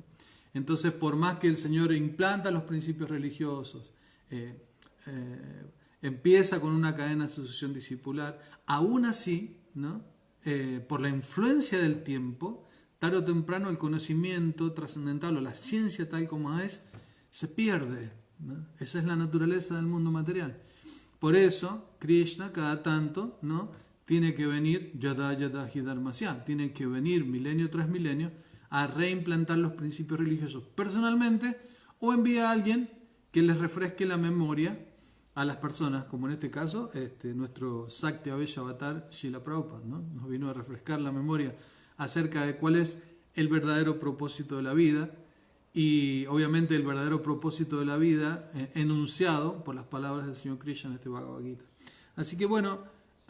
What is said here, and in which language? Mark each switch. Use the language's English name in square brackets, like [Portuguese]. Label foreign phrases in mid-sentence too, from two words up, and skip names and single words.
[Spanish] Entonces, por más que el Señor implanta los principios religiosos, empieza con una cadena de sucesión discipular, aún así, ¿no? Por la influencia del tiempo, tarde o temprano el conocimiento trascendental o la ciencia tal como es, se pierde, ¿no? Esa es la naturaleza del mundo material. Por eso, Krishna cada tanto, ¿no?, tiene que venir, [Sanskrit] yada yada hidharmasya, [Spanish] tiene que venir milenio tras milenio a reimplantar los principios religiosos personalmente, o envía a alguien que les refresque la memoria a las personas, como en este caso nuestro Sakti Avesh Avatar Srila Prabhupada, ¿no? Nos vino a refrescar la memoria acerca de cuál es el verdadero propósito de la vida, y obviamente el verdadero propósito de la vida enunciado por las palabras del Señor Krishna en este Bhagavad Gita.